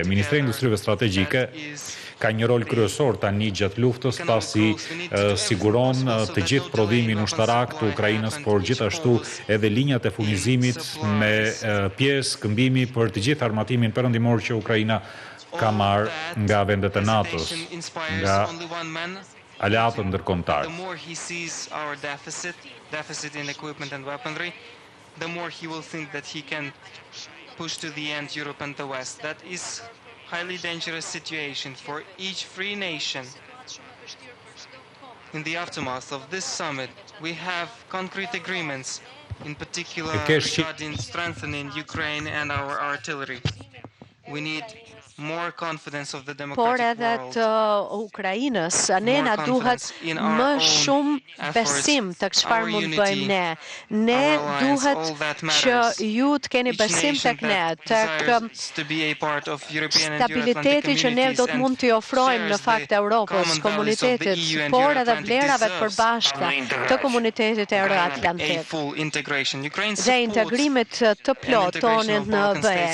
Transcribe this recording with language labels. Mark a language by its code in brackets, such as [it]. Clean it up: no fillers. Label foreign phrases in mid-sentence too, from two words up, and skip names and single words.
[sq] Ministria e Industrive Strategjike ka një rol kryesor tani gjatë luftës, pasi siguron të gjithë prodhimin ushtarak të Ukrainës, por gjithashtu edhe linjat e furnizimit me pjesë këmbimi për të gjithë armatimin perëndimor që Ukraina ka marrë nga vendet e NATO-s, nga aleatët ndërkombëtar. [en] The more he sees our deficit in equipment and weaponry, the more he will think that he can push to the end Europe and the West. That is highly dangerous situation for each free nation. In the aftermath of this summit, we have concrete agreements, in particular regarding strengthening Ukraine and our artillery. We need [sq] por edhe të Ukrainës. Ne na duhet më shumë besim të çfarë mund bëjmë ne. Ne duhet që ju të keni besim tek ne, tek stabiliteti që ne do të mund t'i ofrojmë në fakt Europës, komunitetit, por edhe vlerave të përbashkëta të komunitetit euroatlantik dhe integrimit të plot tonit në BE.